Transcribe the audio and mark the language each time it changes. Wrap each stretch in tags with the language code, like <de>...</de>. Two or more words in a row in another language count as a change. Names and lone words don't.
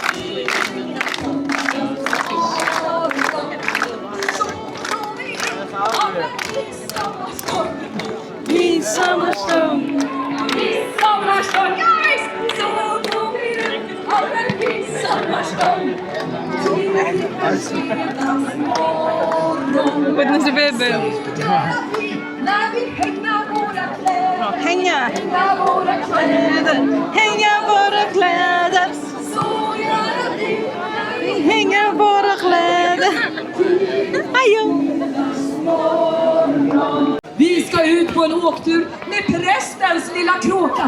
<sv>Så går vi runt om en midsommarstånd. Midsommarstånd. Midsommarstånd, ja visst! Så går vi runt om en midsommarstånd.</sv> <tl>Pwede na si Bebe.</tl> <sv>När vi hänger våra kläder. Hänga. Hänger våra kläder. Hänga våra kläder. Så gör vi när vi Hänga våra kläder. Ajo. Vi ska ut på en åktur med prästens lilla kråka.</sv>